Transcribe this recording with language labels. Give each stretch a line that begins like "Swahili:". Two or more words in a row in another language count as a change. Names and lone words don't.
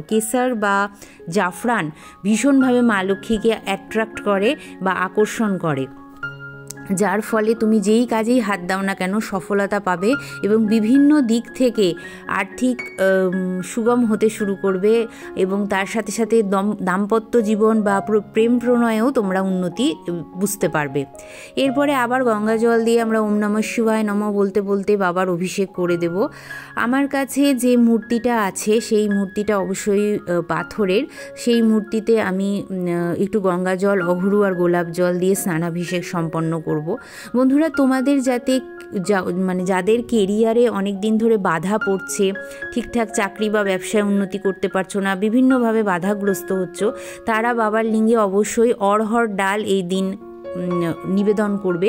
Bangla: কেশর বা জাফরান ভীষণভাবে মা লক্ষ্মীকে অ্যাট্রাক্ট করে বা আকর্ষণ করে, যার ফলে তুমি যেই কাজেই হাত দাও না কেন সফলতা পাবে এবং বিভিন্ন দিক থেকে আর্থিক সুগম হতে শুরু করবে এবং তার সাথে সাথে দাম্পত্য জীবন বা প্রেম প্রণয়েও তোমরা উন্নতি বুঝতে পারবে। এরপরে আবার গঙ্গা জল দিয়ে আমরা
Sanskrit: ওম নমঃ শিবায় নমঃ
Bangla: বলতে বলতে বাবার অভিষেক করে দেব। আমার কাছে যে মূর্তিটা আছে সেই মূর্তিটা অবশ্যই পাথরের। সেই মূর্তিতে আমি একটু গঙ্গা জল, অঘরু আর গোলাপ জল দিয়ে স্নানাভিষেক সম্পন্ন করব। বন্ধুরা তোমাদের যাতে মানে যাদের কেরিয়ারে অনেক দিন ধরে বাধা পড়ছে, ঠিকঠাক চাকরি বা ব্যবসায় উন্নতি করতে পারছো না, বিভিন্নভাবে বাধাগ্রস্ত হচ্ছ, তারা বাবার লিঙ্গে অবশ্যই অড়হর ডাল এই দিন নিবেদন করবে।